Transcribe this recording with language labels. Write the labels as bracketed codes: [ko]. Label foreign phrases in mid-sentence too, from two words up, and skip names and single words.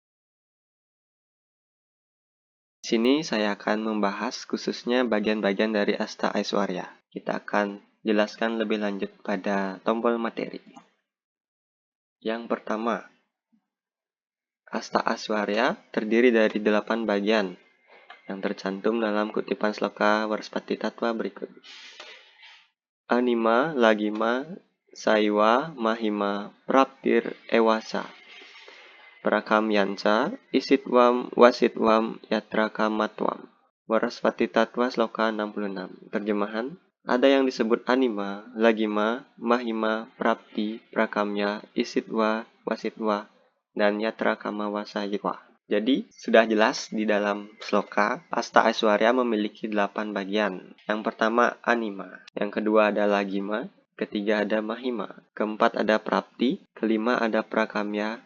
[id] Di sini saya akan membahas khususnya bagian-bagian dari Asta Aiswarya. Kita akan jelaskan lebih lanjut pada tombol materi. Yang pertama, Asta Aiswarya terdiri dari 8 bagian yang tercantum dalam kutipan sloka Waraspati Tattva berikut. [sa] अणिमा, लघिमा, चैव, महिमा, प्राप्तिर्, एवच, प्राकाम्यञ्च, ईशित्वम्, वशित्वम्, यत्रकामत्वम्. [id] Waraspati Tattva sloka 66. Terjemahan, ada yang disebut anima, lagima, mahima, prapti, prakamya, isitwa, wasitwa, dan yatrakamawasayitwa. Jadi, sudah jelas di dalam sloka, Asta Aiswarya memiliki 8 bagian. Yang pertama, anima. Yang kedua ada lagima. Ketiga ada mahima. Keempat ada prapti. Kelima ada prakamya.